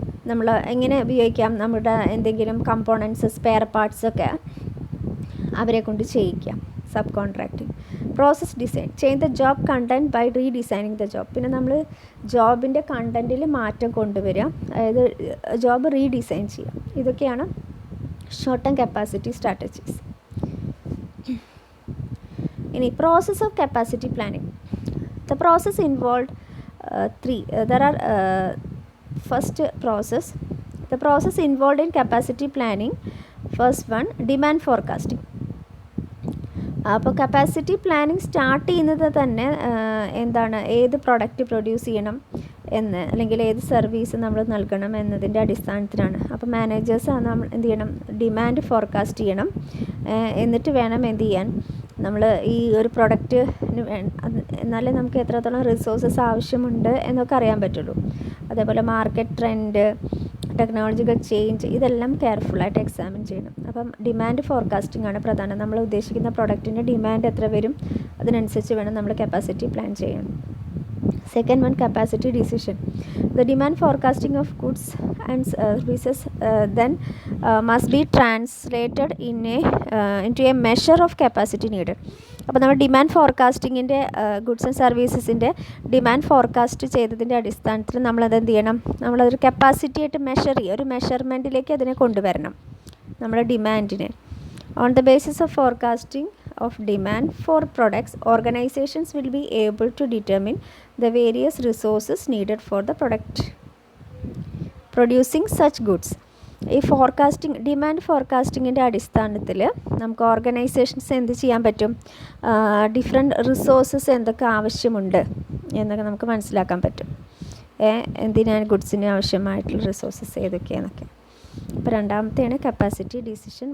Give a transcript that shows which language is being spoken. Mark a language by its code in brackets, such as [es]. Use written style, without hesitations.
[ml] നമ്മൾ എങ്ങനെ ഉപയോഗിക്കാം, നമ്മുടെ എന്തെങ്കിലും കമ്പോണൻസ് സ്പെയർ പാർട്സൊക്കെ അവരെ കൊണ്ട് ചെയ്യിക്കാം. Sub contracting. [en] Process design, change the job content by redesigning the job. [ml] പിന്നെ നമ്മൾ ജോബിൻ്റെ കണ്ടൻറ്റിൽ മാറ്റം കൊണ്ടുവരിക, അതായത് ജോബ് റീഡിസൈൻ ചെയ്യുക. ഇതൊക്കെയാണ് ഷോർട്ട് ടേം കപ്പാസിറ്റി സ്ട്രാറ്റജീസ്. ഇനി [en] Process of capacity planning. The process involve there are first process, the process involved in capacity planning. First one, demand forecasting. [ml] അപ്പോൾ കപ്പാസിറ്റി പ്ലാനിങ് സ്റ്റാർട്ട് ചെയ്യുന്നത് തന്നെ എന്താണ്, ഏത് പ്രൊഡക്റ്റ് പ്രൊഡ്യൂസ് ചെയ്യണം എന്ന്, അല്ലെങ്കിൽ ഏത് സർവീസ് നമ്മൾ നൽകണം എന്നതിൻ്റെ അടിസ്ഥാനത്തിലാണ്. അപ്പോൾ മാനേജേഴ്സ് നമ്മൾ എന്ത് ചെയ്യണം, ഡിമാൻഡ് ഫോർകാസ്റ്റ് ചെയ്യണം. എന്നിട്ട് വേണം എന്ത് ചെയ്യാൻ, നമ്മൾ ഈ ഒരു പ്രൊഡക്റ്റിന് എന്നാലേ നമുക്ക് എത്രത്തോളം റിസോഴ്സസ് ആവശ്യമുണ്ട് എന്നൊക്കെ അറിയാൻ പറ്റുള്ളൂ. അതേപോലെ മാർക്കറ്റ് ട്രെൻഡ്, ടെക്നോളജിക്കൽ ചേഞ്ച്, ഇതെല്ലാം കെയർഫുള്ളായിട്ട് എക്സാമിൻ ചെയ്യണം. അപ്പം ഡിമാൻഡ് ഫോർകാസ്റ്റിംഗ് ആണ് പ്രധാനം. നമ്മൾ ഉദ്ദേശിക്കുന്ന പ്രൊഡക്റ്റിൻ്റെ ഡിമാൻഡ് എത്ര വരും, അതിനനുസരിച്ച് വേണം നമ്മൾ കപ്പാസിറ്റി പ്ലാൻ ചെയ്യാൻ. [en] Second one, capacity decision. The demand forecasting of goods and services then must be translated into a measure of capacity needed. [ml] അപ്പോൾ നമ്മൾ demand ഫോർകാസ്റ്റിങ്ങിൻ്റെ goods and സർവീസസിൻ്റെ demand forecast ചെയ്തതിൻ്റെ അടിസ്ഥാനത്തിൽ നമ്മളത് എന്ത് ചെയ്യണം, നമ്മളതൊരു കപ്പാസിറ്റി ആയിട്ട് മെഷർ ചെയ്യുക, ഒരു മെഷർമെൻറ്റിലേക്ക് അതിനെ കൊണ്ടുവരണം നമ്മുടെ ഡിമാൻഡിനെ. [en] On the basis of forecasting of demand for products, organizations will be able to determine the various resources needed for the product producing such goods. [ml] ഈ ഫോർകാസ്റ്റിംഗ്, ഡിമാൻഡ് ഫോർകാസ്റ്റിങ്ങിൻ്റെ അടിസ്ഥാനത്തിൽ നമുക്ക് ഓർഗനൈസേഷൻസ് എന്ത് ചെയ്യാൻ പറ്റും, ഡിഫറെൻറ്റ് റിസോഴ്സസ് എന്തൊക്കെ ആവശ്യമുണ്ട് എന്നൊക്കെ നമുക്ക് മനസ്സിലാക്കാൻ പറ്റും. എന്തിനാണ് ഗുഡ്സിന് ആവശ്യമായിട്ടുള്ള റിസോഴ്സസ് ഏതൊക്കെയാണെന്നൊക്കെ. അപ്പോൾ രണ്ടാമത്തെയാണ് കപ്പാസിറ്റി ഡിസിഷൻ.